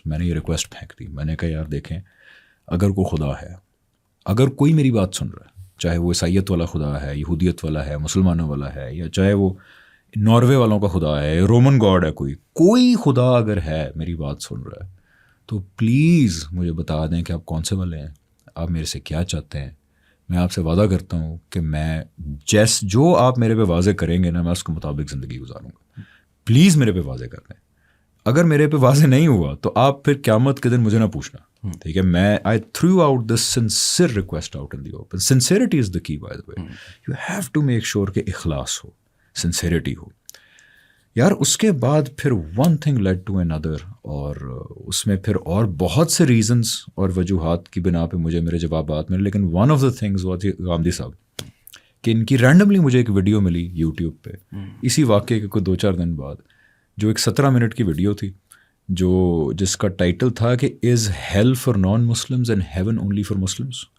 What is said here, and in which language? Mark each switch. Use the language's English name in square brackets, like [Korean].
[Urdu] میں نے یہ ریکویسٹ پھینک دی. میں نے کہا یار دیکھیں, اگر کوئی خدا ہے, اگر کوئی میری بات سن رہا ہے, چاہے وہ عیسائیت والا خدا ہے, یہودیت والا ہے, مسلمانوں والا ہے, یا چاہے وہ ناروے والوں کا خدا ہے, رومن گاڈ ہے, کوئی خدا اگر ہے میری بات سن رہا ہے, تو پلیز مجھے بتا دیں کہ آپ کون سے والے ہیں, آپ میرے سے کیا چاہتے ہیں. میں آپ سے وعدہ کرتا ہوں کہ میں جو آپ میرے پہ واضح کریں گے نا, میں اس کے مطابق زندگی گزاروں گا. پلیز میرے پہ واضح کر دیں. اگر میرے پہ واضح نہیں ہوا تو آپ پھر قیامت کے دن مجھے نہ پوچھنا, ٹھیک ہے. [English] میں I threw out this sincere request out in the open. Sincerity is the key, by the way. You have to make sure [Urdu] کہ اخلاص ہو, [English] sincerity ہو. [Urdu] یار اس کے بعد پھر [English] one thing led to another, [Urdu] اور اس میں پھر اور بہت سے ریزنز اور وجوہات کی بنا پہ مجھے میرے جوابات ملے. لیکن [English] one of the things was [Urdu] Ghamidi صاحب کہ ان کی رینڈملی مجھے ایک ویڈیو ملی یوٹیوب پہ اسی واقعے کے کوئی 2-4 دن بعد, جو ایک 17 منٹ کی ویڈیو تھی, جس کا ٹائٹل تھا کہ [English] Is hell for non Muslims and heaven only for Muslims.